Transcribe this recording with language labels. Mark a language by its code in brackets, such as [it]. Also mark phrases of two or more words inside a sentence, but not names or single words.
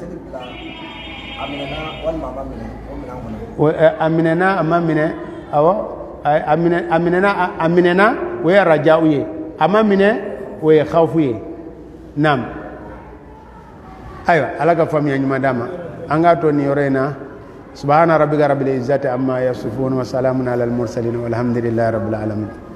[bm] a minɛna a ma minɛ awɔ a minɛna o ye arajaw ye a ma minɛ o ye khawfu ye naam ayiwa ala ka faamuya ɲuman d'a ma an k'a to nin yɔrɔ in na [ar] سبحان ربك رب العزة عما يصفون وسلام على المرسلين والحمد لله رب العالمين